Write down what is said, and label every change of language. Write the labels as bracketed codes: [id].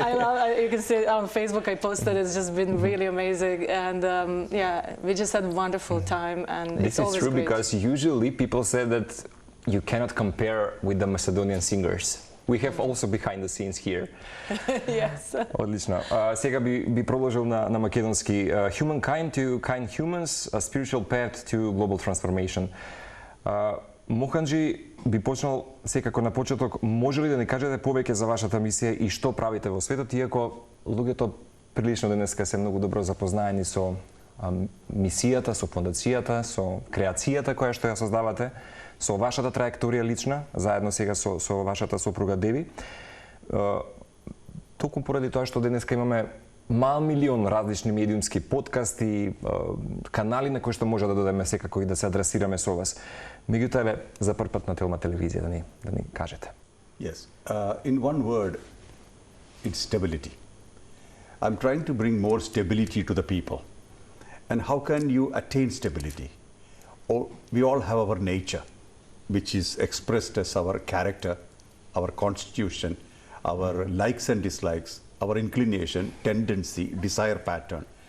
[en] I love, you can see it on Facebook, I posted, it's just been really amazing. And yeah, we just had a wonderful time, and This it's is always true great. because usually people say that you cannot compare with the Macedonian singers. We have also behind the scenes here. Yes. [mk] Одлично. Сега би продолжил на македонски. [en] Humankind to kind humans, a spiritual path to global transformation. [mk] Моханџи би почнал секако на почеток, може ли да ни кажете повеќе за вашата мисија и што правите во светот, иако луѓето прилично денеска се многу добро запознаени со мисијата, со фондацијата, со креацијата која што ја создавате, со вашата траекторија лична, заедно сега со вашата сопруга Деви. Токму поради тоа што денеска имаме мал милион различни медиумски подкасти, канали на кои што може да додадеме секако и да се адресираме со вас. Меѓутоа, еве, за прв пат на Телма телевизија да ни кажете. [en] Yes. In one word, it's stability. I'm trying to bring more stability to the people. And how can you attain stability? We all have our nature, which is expressed as our character, our constitution, our likes and dislikes, our inclination, tendency, desire pattern.